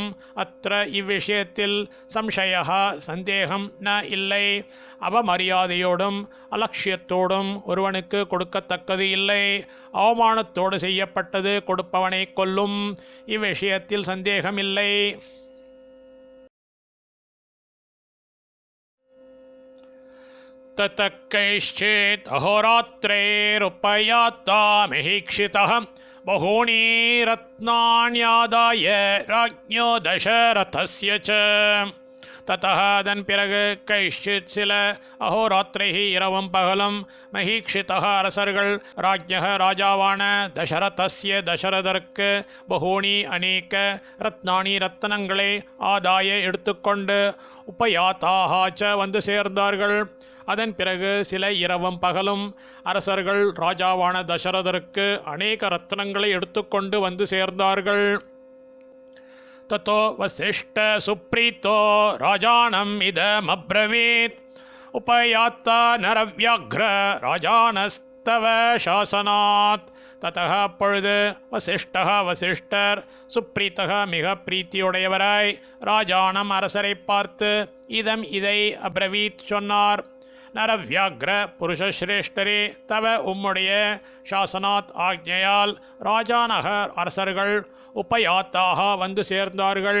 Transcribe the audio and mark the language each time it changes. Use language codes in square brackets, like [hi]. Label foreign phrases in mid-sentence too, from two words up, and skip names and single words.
[ta] அത്ര இவ்விஷயத்தில் சம்சயா சந்தேகம் ந இல்லை. அவமரியாதையோடும் அலட்சியத்தோடும் ஒருவனுக்கு கொடுக்கத்தக்கது இல்லை. அவமானத்தோடு செய்யப்பட்டது கொடுப்பவனை கொல்லும். இவ்விஷயத்தில் சந்தேகம் இல்லை. [sa] ततः कैश्चित् अहोरात्रैरुपयाता महीक्षितः बहूनि रत्नान्यादाय राज्ञो दशरथस्य च. [ta] ततः அதன் பிறகு கைஷ்சித் சில அஹோராத்திரைஹி இரவும் பகலும் மஹீக்ஷிதः அரசர்கள் ராஜ்ஞः ராஜாவான தசரதஸ்ய தசரதற்கு பகூனி அநேக ரத்னானி ரத்னங்களை ஆதாய எடுத்துக்கொண்டு உபயாத்தாஹாச்ச வந்து சேர்ந்தார்கள். அதன் பிறகு சில இரவும் பகலும் அரசர்கள் ராஜாவான தசரதருக்கு அநேக ரத்னங்களை எடுத்துக்கொண்டு வந்து சேர்ந்தார்கள். [sa] ततो वसिष्ठ सुप्रीतो राजानम् इदमब्रवीत् उपयाता नरव्याघ्र राजानस्तव शासनात्. [ta] ததக அப்பொழுது வசிஷ்டக வசிஷ்டர் சுப்ரீத்தக மிக பிரீத்தியுடையவராய் ராஜானம் அரசரை பார்த்து இதம் இதை அப்ரவீத் சொன்னார். நரவியாக்ர புருஷஸ்ரேஷ்டரே தவ உம்முடைய சாசனாத் ஆக்ஞையால் ராஜானகர் அரசர்கள் உபயாத்தாக வந்து சேர்ந்தார்கள்.